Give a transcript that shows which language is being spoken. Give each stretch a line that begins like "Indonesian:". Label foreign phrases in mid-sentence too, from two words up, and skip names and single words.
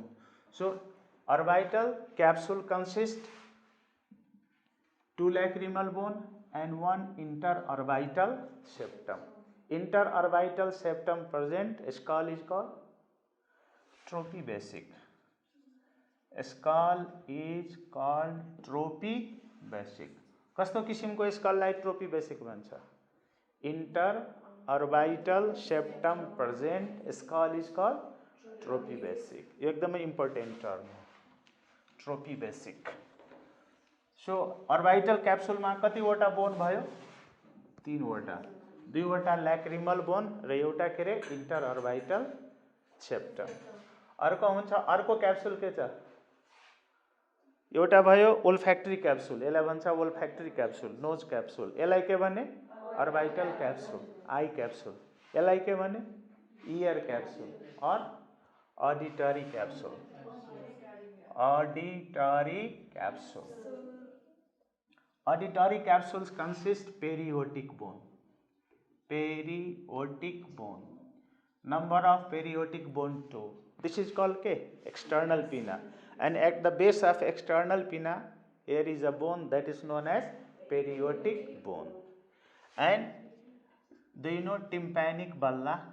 English: So orbital capsule consists two lacrimal bone and one interorbital septum. Interorbital septum present skull is called tropibasic. Skull is called tropibasic.
Nepali: कस्तो किसिमको स्कललाई ट्रोपीबेसिक भन्छ?
English: Interorbital septum present skull is called tropibasic.
Nepali: यो एकदमै
English: important term
Nepali: हो, ट्रोपीबेसिक. सो
English: orbital capsuleमा
Nepali: कतिवटा बोन भयो? 3 वटा. 2 वटा
English: lacrimal bone
Nepali: र एउटा के रे
English: interorbital septum.
Nepali: अर्को क्याप्सुल के छ? एउटा भयो
English: olfactory capsule.
Nepali: यसलाई भन्छ
English: olfactory capsule, nose capsule.
Nepali: यसलाई के भने?
English: orbital capsule, eye capsule. यसलाई के भने? ear capsule और auditory capsule. auditory capsule. auditory capsules consist periotic bone. Periodic bone. Number of periodic bone 2. This is called K, external pinna. And at the base of external pinna, here is a bone that is known as periodic bone. And do you know tympanic bulla?